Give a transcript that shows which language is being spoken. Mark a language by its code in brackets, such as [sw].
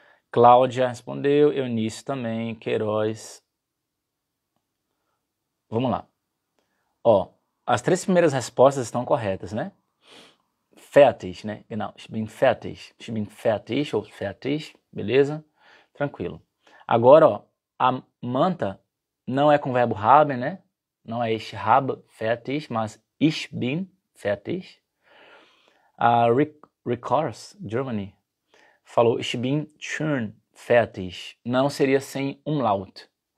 [pt] Cláudia respondeu, Eunice também, Queiroz. Vamos lá. Ó, as 3 primeiras respostas estão corretas, né? Fertig, né? [de] Genau, ich bin fertig. Ich bin fertig ou fertig, [pt] beleza? Tranquilo. Agora, ó, a manta não é com o verbo haben, né? Não é [de] ich habe fertig, [pt] mas [de] ich bin fertig. [pt] A Rickors, Germany, falou [de] ich bin schon fertig. [pt] Não seria sem umlaut.